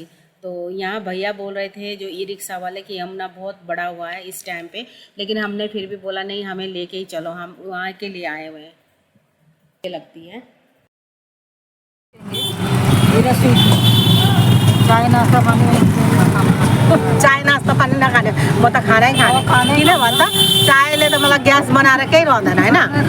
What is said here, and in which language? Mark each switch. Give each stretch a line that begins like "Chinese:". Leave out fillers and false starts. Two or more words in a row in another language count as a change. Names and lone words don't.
Hindi: तो यहाँ भैया बोल रहे थे जो ई रिक्शा वाले कि यमुना बहुत बड़ा हुआ है इस टाइम पे, लेकिन हमने फिर भी बोला नहीं, हमें लेके ही चलो, हम वहाँ के लिए आए हुए हैं। लगती है चाय नाश्ता पानी ना खाने, वो तो खाना ही खाने
Nepali: किन भन्दा चायले त मलाई ग्यास बनाएर केही रहँदैन होइन।